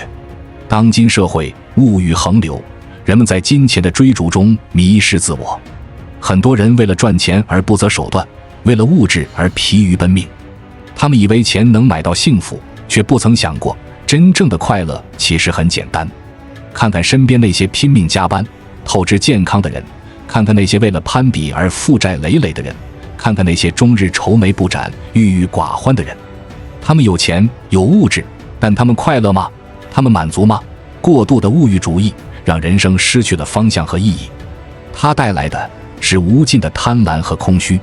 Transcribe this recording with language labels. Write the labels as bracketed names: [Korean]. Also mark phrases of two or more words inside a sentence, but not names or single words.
[Chinese] 當今社会物欲橫流，人們在金錢的追逐中迷失自我，很多人為了賺錢而不擇手段，為了物質而疲於奔命。他們以為錢能買到幸福，卻不曾想過，真正的快樂其實很簡單。看看身邊那些拼命加班、透支健康的人，看看那些為了攀比而負債累累的人，看看那些終日愁眉不展、鬱鬱寡歡的人。他們有錢有物質，但他們快樂嗎？他們滿足嗎？過度的物欲主義讓人生失去了方向和意義，它帶來的是無盡的貪婪和空虛。